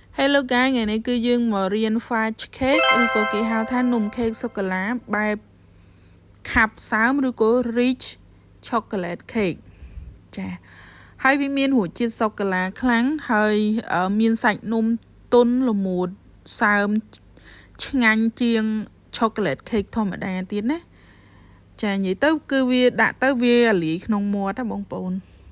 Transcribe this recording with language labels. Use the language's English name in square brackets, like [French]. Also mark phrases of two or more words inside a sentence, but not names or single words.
[Khmer] លោកកាយថ្ងៃនេះគឺយើងមករៀន [English] fudge cake [Khmer] ឬក៏គេហៅថានំ cake សូកូឡាបែបខាប់សើមឬក៏ [English] rich chocolate cake [Khmer] ចាហើយវាមានរសជាតិសូកូឡាខ្លាំងហើយមានសាច់នំទន់ល្មួតសើមឆ្ងាញ់ជាង [English] chocolate cake [Khmer] ធម្មតាទៀតណាចានិយាយទៅគឺវាដាក់ទៅវាលាយក្នុងមាត់ណាបងប្អូន